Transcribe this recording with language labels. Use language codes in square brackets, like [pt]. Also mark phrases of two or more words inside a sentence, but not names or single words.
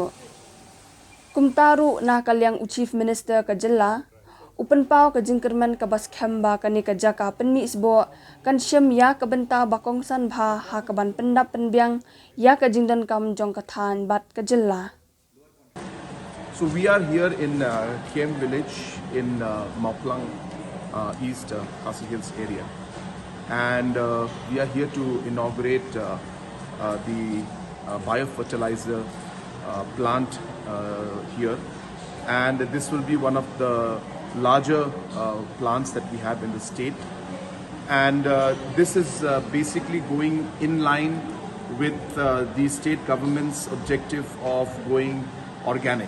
[kha] Kumtaru na kalyang u Chief Minister ka jilla, upen pau ka jingkerman ka bas khamba kani ka jaka pynmih sboh kan syem ya ka benta bakongsan bha ha ka ban pendap penbyang ya ka jingdan kam jong ka than bat ka jilla. [en] So we are here in Kiem village in Mawphlang East Khasi Hills area, and we are here to inaugurate the biofertilizer plant here, and this will be one of the larger plants that we have in the state, and this is basically going in line with the state government's objective of going organic.